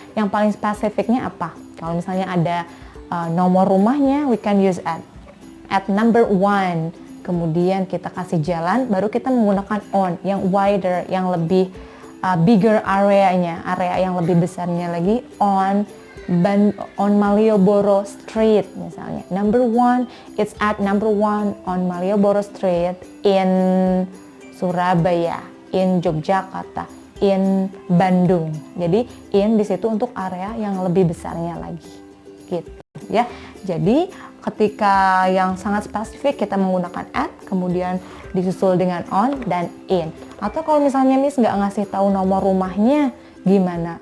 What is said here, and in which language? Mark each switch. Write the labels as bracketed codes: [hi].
[id] Yang paling spesifiknya apa? Kalau misalnya ada nomor rumahnya, [en] we can use at. At number 1. [id] Kemudian kita kasih jalan, baru kita menggunakan on, yang wider, yang lebih bigger area-nya, area yang lebih besarnya lagi, on Malioboro Street misalnya. [en] Number 1, it's at number 1 on Malioboro Street in Surabaya, in Yogyakarta, in Bandung. [id] Jadi in di situ untuk area yang lebih besarnya lagi, gitu ya. Jadi ketika yang sangat spesifik kita menggunakan at, kemudian disusul dengan on dan in. Atau kalau misalnya Miss nggak ngasih tahu nomor rumahnya, gimana?